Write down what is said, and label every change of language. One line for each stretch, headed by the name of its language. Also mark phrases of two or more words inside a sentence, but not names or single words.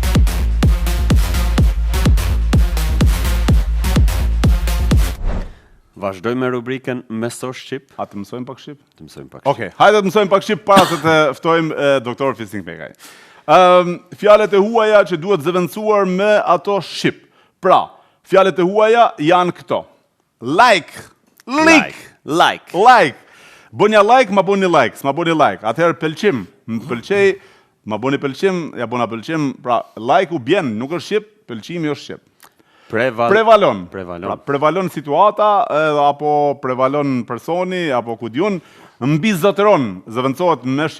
Albanian: Vazhdoj me rubrikën Mëso Shqip. A të mësojmë pak Shqip? Të mësojmë pak Shqip. Okej, hajde të mësojmë pak Shqip para se të ftojmë doktor Fisting Pekaj. Fjalët e huaja që duhet zëvendësuar me ato Shqip. Pra, fjalët e huaja janë këto. Like. Bënja like, ma bëni like, s'ma bëni like. Atëherë pëlqim, më pëlqej, ma bëni pëlqim, ja bëna pëlqim. Pra, like u bjen, nuk është Shqip, pëlqimi është Shqip. Prevalon. Pra, prevalon situata, apo prevalon personi, apo ku diun, mbizotëron, zëvendësohet me Shqip.